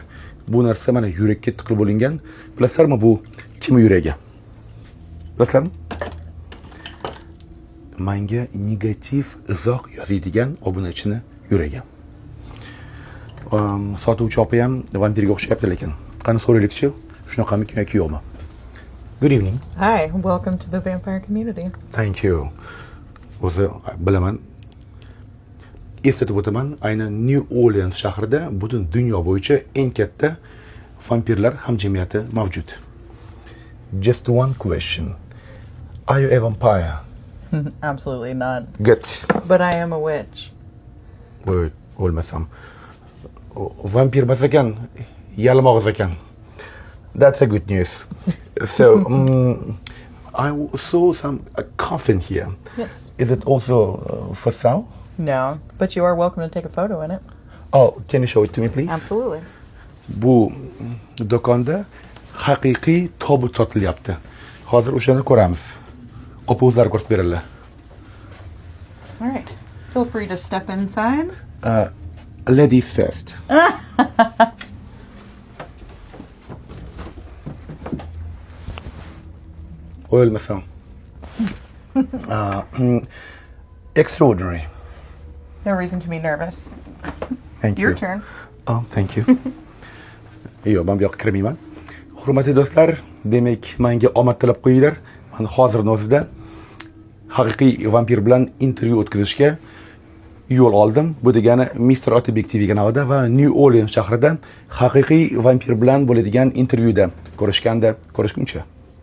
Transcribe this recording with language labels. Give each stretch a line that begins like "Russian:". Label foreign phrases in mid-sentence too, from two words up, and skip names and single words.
Uzbek: Bu narsa mana yurakka tiqilib bo'lingan. Bilasizlarmi bu kim yuragi? Bilasizlarmi? Menga negativ izoh yozadigan obunachini yuragi. Sotuvchi opa ham vampirga o'xshayapti lekin. Qani so'raylikchi, shunaqami yoki yo'qmi?
English: Good evening. Hi, welcome to the vampire community. Thank you.
Uzbek: O'zi bilaman. Eslatib o'taman, aynan New Orleans shahrida butun dunyo bo'yicha eng katta vampirlar hamjamiyati mavjud.
English: Just one question. Are you a vampire? Absolutely not. Good. But I am a witch.
Uzbek: Voy, o'lmasam. Vampir emas ekan, yalmog'iz ekan.
English: That's a good news. So, I saw some coffin here. Yes. Is it also for sale? No, but you are welcome to take a photo in it. Oh, can you show it to me, please? Absolutely.
Uzbek: Bu do'konda haqiqiy tobut sotilyapti. Hozir o'shani ko'ramiz. Opa o'zlari ko'rsatib beradilar.
English: All right. Feel free to step inside. Ladies first.
Uzbek: O'lmasam.
English: Extraordinary. No reason to be nervous. Thank Your you. turn. Oh, thank you.
Uzbek: Yo'q, men bu yoqqa kirmayman. Hurmatli do'stlar, demak, menga omad tilab qo'yinglar. Men hozirning o'zida haqiqiy vampir bilan intervyu o'tkazishga yo'l oldim. Bu degani Mr. Otabek
English: TV kanalida
Uzbek: va New Orleans shahrida haqiqiy vampir bilan bo'ladigan intervyuda ko'rishganda ko'rishguncha.